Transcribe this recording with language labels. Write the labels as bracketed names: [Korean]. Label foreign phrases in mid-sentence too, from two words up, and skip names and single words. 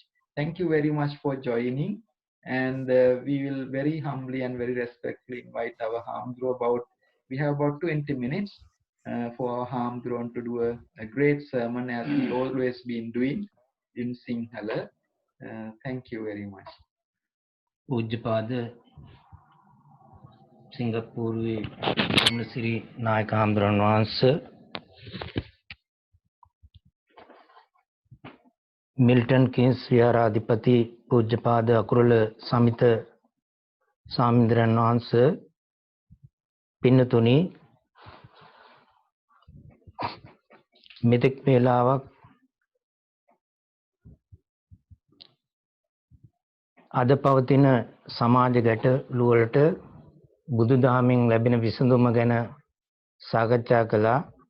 [English] Thank you very much for joining, and we will very humbly and very respectfully invite our Hamduro. We have about 20 minutes for our Hamduro to do a great sermon, as he always been doing in Sinhala. Thank you very much. Ujjapada Singapore Siri Nayaka Hamdron Vance Milton Keynes Vihara Adipati Ujjapada Akurala Samitha Samindran Vance Pinnatuni [Sinhala] මෙතෙක් වේලාවක් අද පවතින සමාජ ගැටලු වලට බුදුදහමින් ලැබෙන විසඳුම ගැන සාකච්ඡා කළා.